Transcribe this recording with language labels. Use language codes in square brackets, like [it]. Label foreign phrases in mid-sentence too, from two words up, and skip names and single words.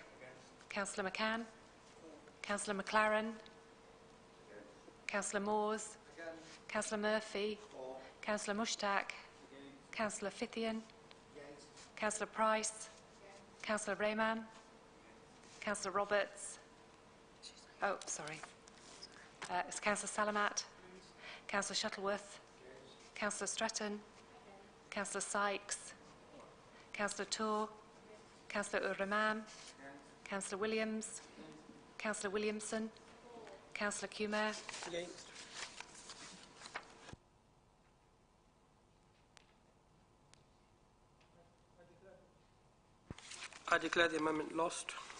[en] Councillor McCann? Councillor McLaren? Councillor Moores? Councillor Murphy? Councillor Mushtaq? Councillor Fithian? Councillor Price? Councillor Rayman? Councillor Roberts? Oh, sorry. It's Councillor Salamat? Councillor Shuttleworth? Councillor Stretton? Councillor Sykes? Councillor Tour? Councillor Ur-Rahman? Councillor Williams? Councillor Williamson? Councillor Kumer? Against. I declare the amendment lost.